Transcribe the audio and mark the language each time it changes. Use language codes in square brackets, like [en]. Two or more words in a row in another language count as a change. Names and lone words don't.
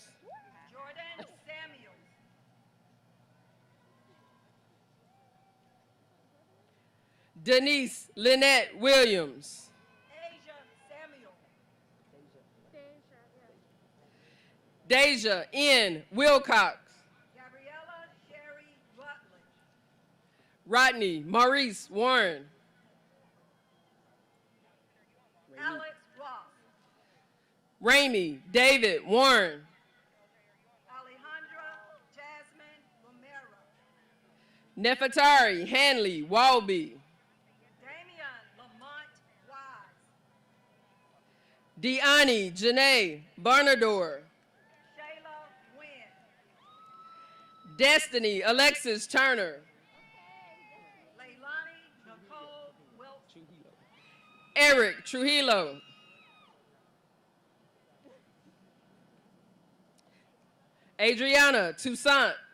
[en] Jordan Samuels. Denise Lynette Williams. Asia Samuel. Deja N. Wilcox. Gabriella Sherry Rutledge. Rodney Maurice Warren. Alex Ross. Ramey David Warren. Alejandra Jasmine Romero. Nefertari Hanley Walby. Damian Lamont Wise. Deani Janae Barnador. Shayla Wynn. Destiny Alexis Turner. Leilani Nicole Wilson. Eric Trujillo. Adriana Toussaint.